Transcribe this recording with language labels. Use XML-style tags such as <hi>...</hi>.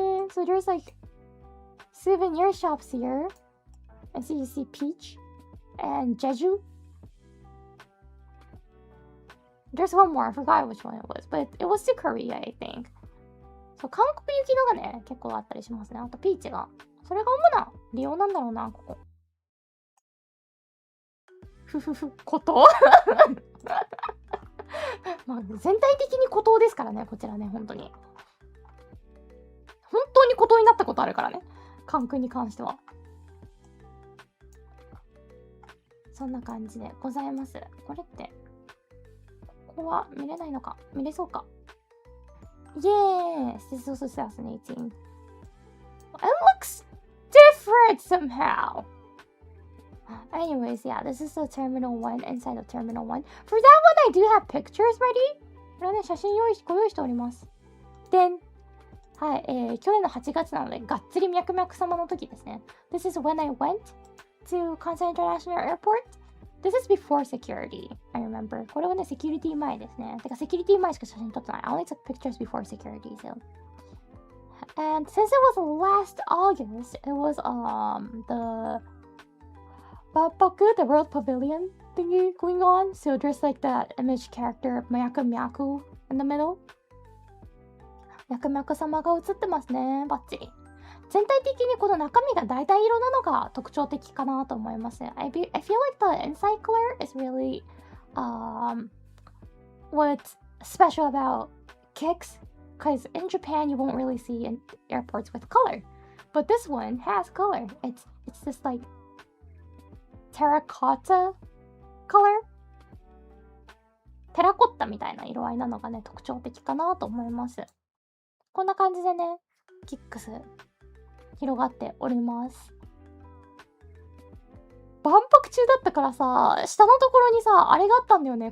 <en>So there's like souvenir shops here. And so you see Peach and Jeju. There's one more. I forgot which one it was. But it was to Korea, I think.</en> <ja>そう、韓国行きのがね、結構あったりしますね。あとピーチが。それが主な利用なんだろうな、ここ。孤島まあ全体的に孤島ですからね、こちらね、本当に。本当に孤島になったことあるからね、関空に関しては。そんな感じでございます。これって、ここは見れないのか、見れそうか。</ja> <en>Yes! This is also fascinating. It looks different somehow! Anyways, yeah, this is the Terminal 1 inside of Terminal 1. For that one, I do have pictures ready.</en> <ja>これはね、写真ご用意しております。でん。はい、去年の8月なので、がっつり脈々様の時ですね。</ja> <en>This is when I went to Kansai International Airport. This is before security, I remember.</en> <ja>これはね、セキュリティ前ですね。てか、セキュリティ前しか写真撮ってない。</ja> <en>I only took pictures before security, so. And since it was last August, it was, the Bapaku, the World Pavilion thingy going on. So there's like that image character of Myaku in the middle.</en> <ja>ミャクミャク様が映ってますね。バッチリ。全体的にこの中身が橙色なのが特徴的かなと思います。</ja> <en>I feel like the inside color is really what's special about kicks, because in Japan you won't really see in airports with color, but this one has color. It's this like terracotta color.</en> <ja>テラコッタみたいな色合いなのがね特徴的かなと思います。こんな感じでね、キックス広がっております。万博中だったからさ、下のところにさ、あれがあったんだよね。</ja>